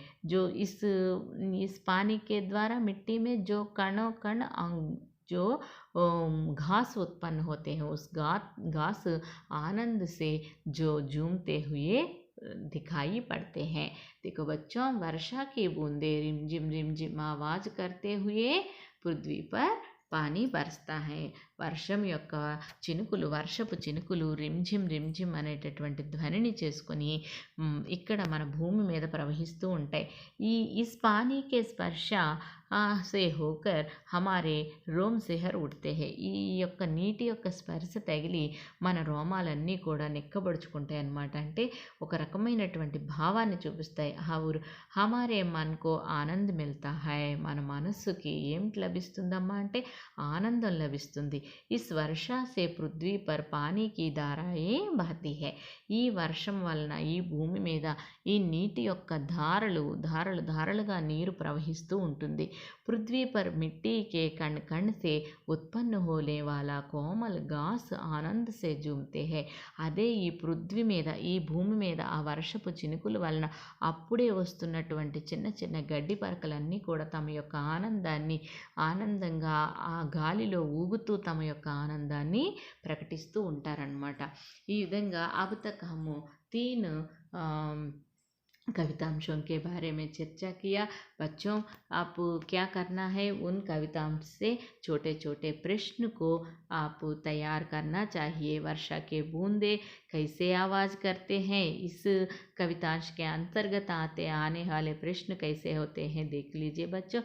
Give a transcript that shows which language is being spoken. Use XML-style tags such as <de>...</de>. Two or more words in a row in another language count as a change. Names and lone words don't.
<hi>जो इस पानी के द्वारा मिट्टी में जो कणों कण जो घास उत्पन्न होते हैं उस घास आनंद से जो झूमते हुए दिखाई पड़ते हैं। देखो बच्चों वर्षा की बूंदें रिमझिम आवाज़ करते हुए पृथ्वी पर पानी बरसता है।</hi> <te>వర్షం యొక్క చినుకులు, వర్షపు చినుకులు రిమ్झिम అనేటటువంటి ధ్వనిని చేసుకొని ఇక్కడ మన భూమి మీద ప్రవహిస్తూ ఉంటాయి।</te> <hi>इस पानी के स्पर्श से होकर हमारे रोम शिहर उठते हैं।</hi> <te>ఈ యొక్క నీటి యొక్క స్పర్శ తగిలి మన రోమాలన్నీ కూడా నిక్కబడుచుకుంటాయి అన్నమాట। అంటే ఒక రకమైనటువంటి భావాన్ని చూపిస్తాయి।</te> <hi>और हमारे मन को आनंद मिलता है।</hi> <te>మన మనస్సుకి ఏమిటి లభిస్తుందమ్మా అంటే ఆనందం లభిస్తుంది।</te> <hi>इस वर्षा से पृथ्वी पर पानी की धाराएं बहती है।</hi> <te>ఈ వర్షం వలన ఈ భూమి మీద ఈ నీటి యొక్క ధారలుగా నీరు ప్రవహిస్తూ ఉంటుంది।</te> <hi>पृथ्वी पर मिट्टी के कण कण से उत्पन्न होने वाला कोमल घास आनंद से झूमते हैं।</hi> <te>అదే ఈ పృథ్వీ మీద, ఈ భూమి మీద ఆ వర్షపు చినుకుల వలన అప్పుడే వస్తున్నటువంటి చిన్న చిన్న గడ్డి పరకలన్నీ కూడా తమ యొక్క ఆనందంగా ఆ గాలిలో ఊగుతూ తమ యొక్క ఆనందాన్ని ప్రకటిస్తూ ఉంటారనమాట। ఈ విధంగా</te> <hi>अब तक हम 3 कवितांशों के बारे में चर्चा किया। बच्चों आप क्या करना है, उन कविताओं से छोटे छोटे प्रश्न को आप तैयार करना चाहिए। वर्षा के बूंदे कैसे आवाज़ करते हैं, इस कवितांश के अंतर्गत आने वाले प्रश्न कैसे होते हैं देख लीजिए बच्चों।</hi>